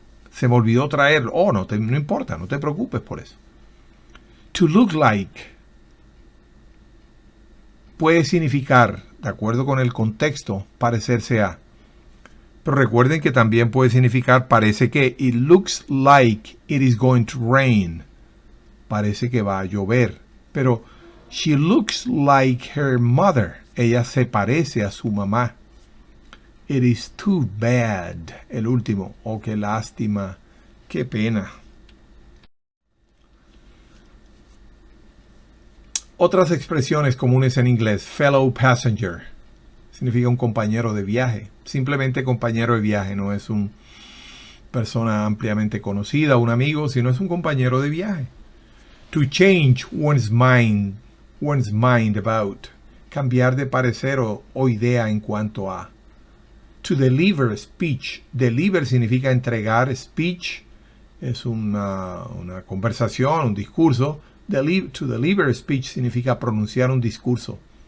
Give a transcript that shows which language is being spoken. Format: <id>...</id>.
<es>Se me olvidó traerlo. Oh, no importa, no te preocupes por eso. To look like puede significar, de acuerdo con el contexto, parecerse a. Pero recuerden que también puede significar parece que.</es> <en>It looks like it is going to rain.</en> <es>Parece que va a llover.</es> <en>Pero she looks like her mother.</en> <es>Ella se parece a su mamá.</es> <en>It is too bad.</en> <es>El último. Oh, qué lástima. Qué pena. Otras expresiones comunes en inglés. Fellow passenger. Significa un compañero de viaje. Simplemente compañero de viaje. No es una persona ampliamente conocida, un amigo, sino es un compañero de viaje.</es> <en>To change one's mind about.</en> <es>Cambiar de parecer o idea en cuanto a. To deliver speech. Deliver significa entregar. Speech es una conversación, un discurso. To deliver speech significa pronunciar un discurso.</es>